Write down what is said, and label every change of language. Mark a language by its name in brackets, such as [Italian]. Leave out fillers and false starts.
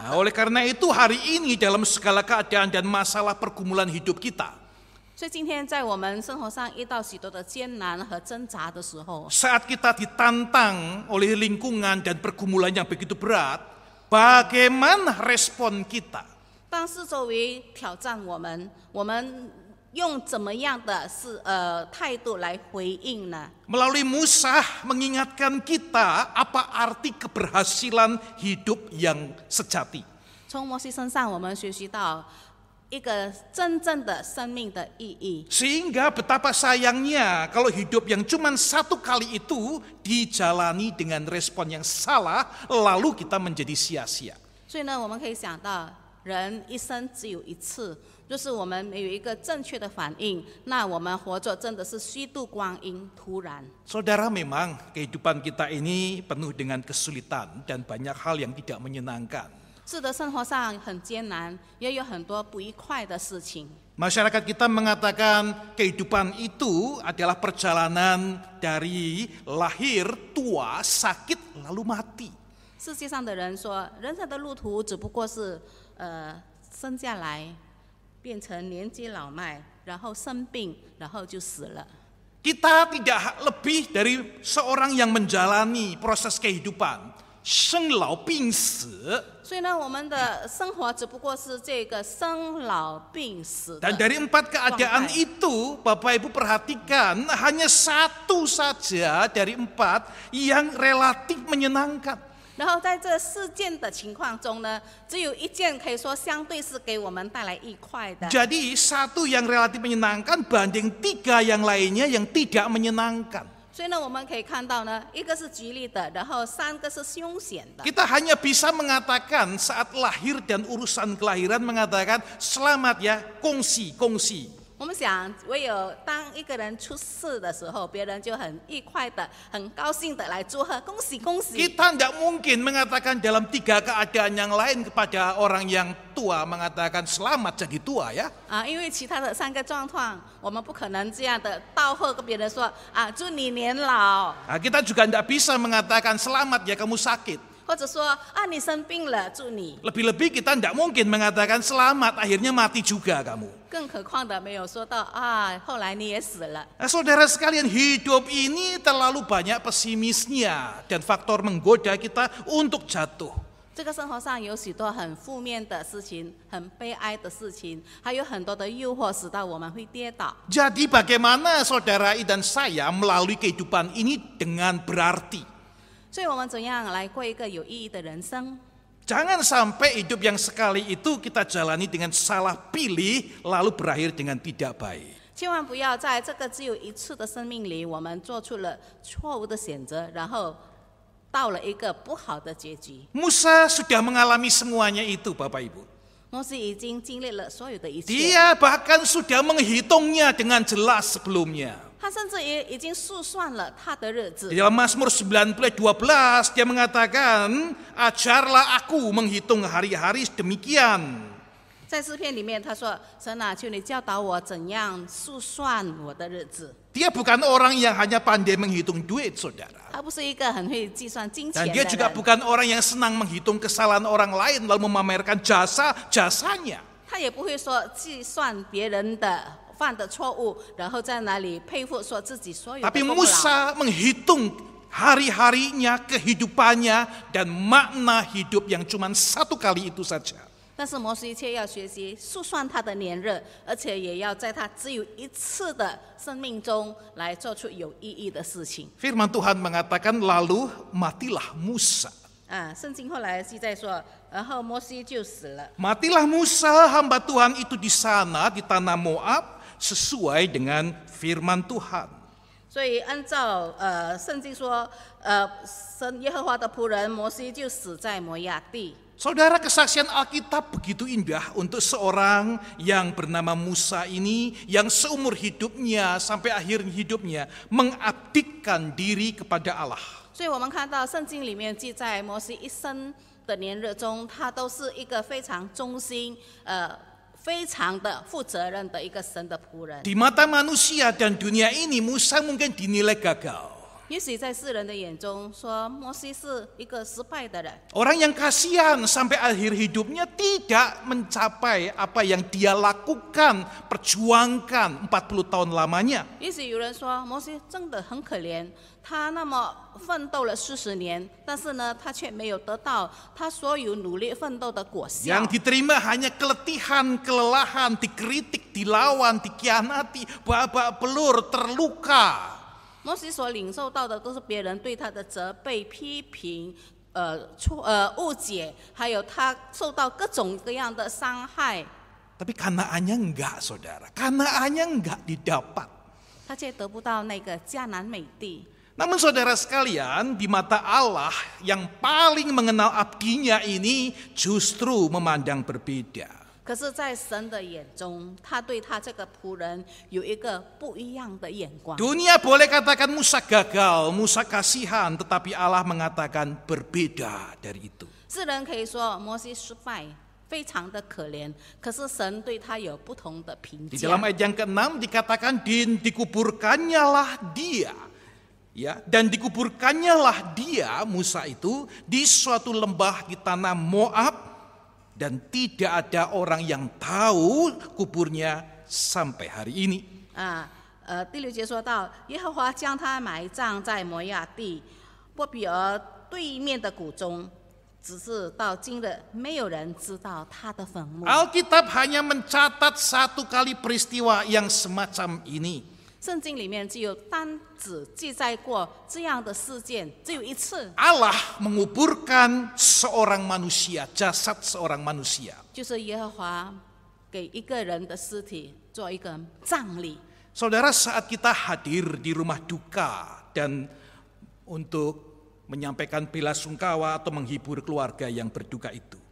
[Indonesian] Nah, oleh karena itu hari ini dalam segala keadaan dan masalah pergumulan hidup kita, [Chinese] 所以今天在我们生活上遇到许多的艰难和挣扎的时候， [Indonesian] saat kita ditantang oleh lingkungan dan pergumulan yang begitu berat, bagaimana respon kita? [Chinese] 当四周围挑战我们，我们用怎么样的态度来回应呢？ [Indonesian] Melalui Musa mengingatkan kita apa arti keberhasilan hidup yang sejati. [Chinese] 从摩西身上，我们学习到一个真正的生命的意义。 [Indonesian] Sehingga betapa sayangnya kalau hidup yang cuma satu kali itu dijalani dengan respon yang salah, lalu kita menjadi sia-sia. [Chinese] 所以呢，我们可以想到，人一生只有一次，就是我们没有一个正确的反应，那我们活着真的是虚度光阴，突然。 [Indonesian] Saudara, memang kehidupan kita ini penuh dengan kesulitan dan banyak hal yang tidak menyenangkan. [Chinese] 是的，生活上很艰难，也有很多不愉快的事情。 [Indonesian] Masyarakat kita mengatakan kehidupan itu adalah perjalanan dari lahir, tua, sakit, lalu mati. [Chinese] 世界上的人说，人生的路途只不过是生下来，变成年纪老迈，然后生病，然后就死了。 [Indonesian] Kita tidak lebih dari seorang yang menjalani proses kehidupan, [Chinese] 生老病死. 所以呢，我们的生活只不过是这个生老病死的。 [Indonesian] Dan dari 4 keadaan itu, Bapak Ibu perhatikan, hanya satu saja dari 4 yang relatif menyenangkan. [Chinese] 然后在这4件的情况中呢，只有1件可以说相对是给我们带来愉快的。 [Indonesian] Jadi 1 yang relatif menyenangkan banding 3 yang lainnya yang tidak menyenangkan. [Chinese] 所以呢，我们可以看到呢，一个是吉利的，然后3个是凶险的。 [Indonesian] Kita hanya bisa mengatakan saat lahir dan urusan kelahiran mengatakan selamat ya, kongsi. [Chinese] 我们想，唯有当一个人出世的时候，别人就很愉快的、很高兴的来祝贺，恭喜恭喜。 [Indonesian] Kita tidak mungkin mengatakan dalam 3 keadaan yang lain kepada orang yang tua mengatakan selamat jadi tua ya. [Chinese] 因为其他的3个状况，我们不可能这样的道贺跟别人说祝你年老， [Indonesian] Nah, kita juga tidak bisa mengatakan selamat ya kamu sakit. [Chinese] 或者说你生病了，祝你。 [Indonesian] Lebih-lebih kita tidak mungkin mengatakan selamat akhirnya mati juga kamu. [Chinese] 更何况的没有说到后来你也死了。 [Indonesian] Nah, saudara sekalian, hidup ini terlalu banyak pesimisnya dan faktor menggoda kita untuk jatuh. [Chinese] 这个生活上有许多很负面的事情，很悲哀的事情，还有很多的诱惑，使到我们会跌倒。 [Indonesian] Jadi bagaimana saudara dan saya melalui kehidupan ini dengan berarti? [Chinese] 所以我们怎样来过一个有意义的人生？ [Indonesian] Jangan sampai hidup yang sekali itu kita jalani dengan salah pilih, lalu berakhir dengan tidak baik. [Chinese] 千万不要在这个只有一次的生命里，我们做出了错误的选择，然后到了一个不好的结局。 [Indonesian] Musa sudah mengalami semuanya itu, Bapak Ibu. [Chinese] 摩西已经经历了所有的一切， [Indonesian] Dia bahkan sudah menghitungnya dengan jelas sebelumnya. [Chinese] 他甚至也已经数算了他的日子 [Indonesian] Di。 dalam Mazmur 19 ayat 12 dia mengatakan, ajarlah aku menghitung hari-hari demikian. [Chinese] 在诗篇里面，他说：“神啊，求你教导我怎样数算我的日子。 [Indonesian] Dia bukan orang yang hanya pandai menghitung duit, saudara. ” [Chinese] 他不是一个很会计算金钱的 [Indonesian] dia juga [Chinese] 人， [Indonesian] bukan orang yang senang menghitung kesalahan orang lain lalu memamerkan jasa-jasanya. [Chinese] 他也不会说计算别人的犯的错误，然后在那里佩服说自己所有的 [Indonesian] Tapi [Chinese] 功劳。 [Indonesian] Musa menghitung hari-harinya, kehidupannya, dan makna hidup yang cuma satu kali itu saja. [Chinese] 但是摩西却要学习数算他的年日，而且也要在他只有一次的生命中来做出有意义的事情。 [Indonesian] Firman Tuhan mengatakan, lalu matilah Musa. [Chinese] 圣经后来记载说，然后摩西就死了。 [Indonesian] Matilah Musa, hamba Tuhan itu di sana, di tanah Moab, sesuai dengan firman Tuhan. [Chinese] 所以按照圣经说，神耶和华的仆人摩西就死在摩亚地。 [Indonesian] Saudara, kesaksian Alkitab begitu indah untuk seorang yang bernama Musa ini, yang seumur hidupnya sampai akhir hidupnya mengabdikan diri kepada Allah. [Chinese] 所以我们看到圣经里面记载摩西一生的年日中，他都是一个非常忠心、非常的负责任的一个神的仆人。 [Indonesian] Di mata manusia dan dunia ini, Musa mungkin dinilai gagal. [Chinese] 也许在世人的眼中说，摩西是一个失败的人。 [Indonesian] Orang yang kasihan sampai akhir hidupnya tidak mencapai apa yang dia lakukan, perjuangkan 40 tahun lamanya. [Chinese] 也许有人说，摩西真的很可怜，他那么奋斗了40年，但是呢，他却没有得到他所有努力奋斗的果效。 [Indonesian] Yang diterima hanya keletihan, kelelahan, dikritik, dilawan, dikhianati, babak belur, terluka. [Chinese] 摩西所领受到的都是别人对他的责备、批评、误解，还有他受到各种各样的伤害。 [Indonesian] Tapi Kanaannya enggak, saudara. Kanaannya enggak didapat. [Chinese] 他却得不到那个迦南美地。 [Indonesian] Namun saudara sekalian, di mata Allah yang paling mengenal abdinya ini justru memandang berbeda. [Chinese] 可是，在神的眼中，他对他这个仆人有一个不一样的眼光。 [Indonesian] Dunia boleh katakan Musa gagal, Musa kasihan, tetapi Allah mengatakan berbeda dari itu. [Chinese] 世人可以说摩西失败，非常的可怜，可是神对他有不同的评 [Indonesian] Di [Chinese] 价 [Indonesian] dalam。 ayat yang ke-6 dikatakan dikuburkannyalah dia. Ya, dan dikuburkannyalah dia, Musa itu, di suatu lembah di tanah Moab, dan tidak ada orang yang tahu kuburnya sampai hari ini. [Chinese] 第6节说到，耶和华将他埋葬在摩亚地波比俄对面的谷中，只是到今日没有人知道他的坟墓。 [Indonesian] Alkitab hanya mencatat satu kali peristiwa yang semacam ini. [Chinese] 圣经里面只有单只记载过这样的事件，只有一次， [Indonesian] Allah menguburkan seorang manusia, jasad seorang manusia. [Chinese] 就是耶和华给一个人的尸体做一个葬礼。 [Indonesian] Saudara, saat kita hadir di rumah duka dan untuk menyampaikan bela sungkawa atau menghibur keluarga yang berduka itu,